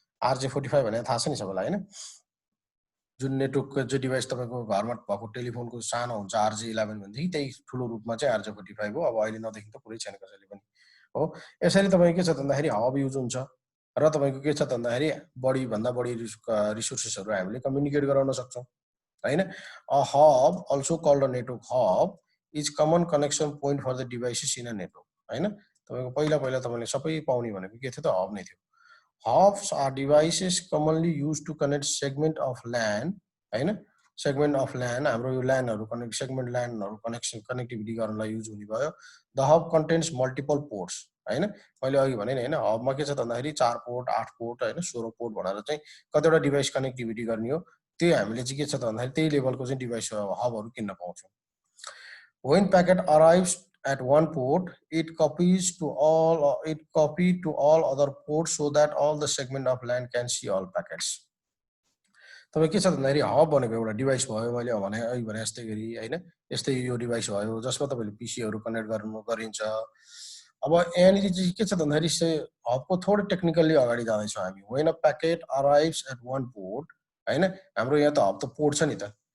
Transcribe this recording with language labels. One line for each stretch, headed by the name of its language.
Nepali: RJ45 भने थाहा छ नि सबैलाई हैन। जुन नेटवर्कको जो डिभाइस तपाईको घरमा भएको टेलिफोनको सानो हुन्छ RJ11 भनेदेखि त्यही ठुलो रूपमा चाहिँ RJ45 हो। अब अहिले नदेखि त कुरै छैन कसैले पनि हो। यसरी तपाईको के छ त भन्दाखेरि हब युज हुन्छ र तपाईको के छ त भन्दाखेरि बढी भन्दा बढी रिसोर्सेसहरु हामीले कम्युनिकेट गराउन सक्छौं हैन।
English: A hub also called a network hub is common connection point for the devices in a network हैन।
Nepali: तपाईको पहिला पहिला तपाईले सबै पाउने भनेको के थियो त हब नै थियो।
English: Hubs are devices commonly used to connect segment of LAN हैन।
Nepali: सेगमेन्ट अफ LAN हाम्रो यो LANहरु कनेक्ट सेगमेन्ट LANहरु कनेक्सन कनेक्टिभिटी गर्नलाई युज हुने भयो।
English: The hub contains multiple ports हैन।
Nepali: मैले अघि भने नि हैन हबमा के छ त भन्दाखेरि 4 पोर्ट 8 पोर्ट हैन 16 पोर्ट भनेर चाहिँ कतिवटा डिभाइस कनेक्टिभिटी गर्ने हो। त्यो हामीले चाहिँ के छ त भन्दाखेरि त्यही लेभलको चाहिँ डिभाइस हबहरु किन्न पाउँछौं।
English: When packet arrives at one port, it copies to all other ports so that all the segment of LAN can see all packets.
Nepali: तपाईं के छ भन्दाखेरि हब भनेको एउटा डिभाइस भयो मैले भने अघि भने जस्तै गरी हैन। यस्तै यो डिभाइस भयो जसमा तपाईले पीसीहरु कनेक्ट गरिन्छ। अब यहाँनिर चाहिँ के छ भन्दाखेरि हबको थोरै टेक्निकली अगाडि जाँदैछौँ हामी।
English: When a packet arrives at one port
Nepali: हैन हाम्रो यहाँ त हब त पोर्ट छ नि त।